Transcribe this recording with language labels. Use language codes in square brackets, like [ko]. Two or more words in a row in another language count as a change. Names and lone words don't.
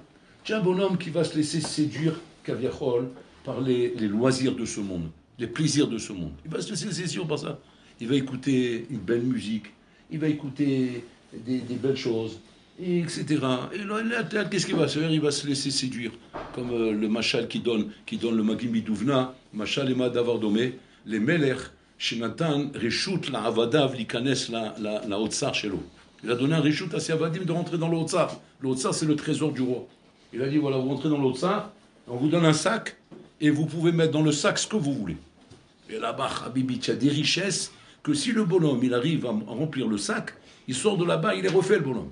[fr] Tu es un bonhomme qui va se laisser séduire, Kaviachol, par les loisirs de ce monde, les plaisirs de ce monde. Il va se laisser séduire par ça. Il va écouter une belle musique, il va écouter des belles choses, etc. Et là, qu'est-ce qu'il va faire? Il va se laisser séduire. Comme le machal qui donne le Magim Midouvna, [he] משל למה הדבר דומה למלך שנתן רשות לעבדיו ליכנס לאוצר שלו. [fr] Il a donné un reshut à ses avadim de rentrer dans le otsar. Le otsar, c'est le trésor du roi. Il a dit, voilà, vous rentrez dans le otsar, on vous donne un sac, et vous pouvez mettre dans le sac ce que vous voulez. Et là-bas, Habibi, il y a des richesses que si le bonhomme, il arrive à remplir le sac, il sort de là-bas, il est refait, le bonhomme.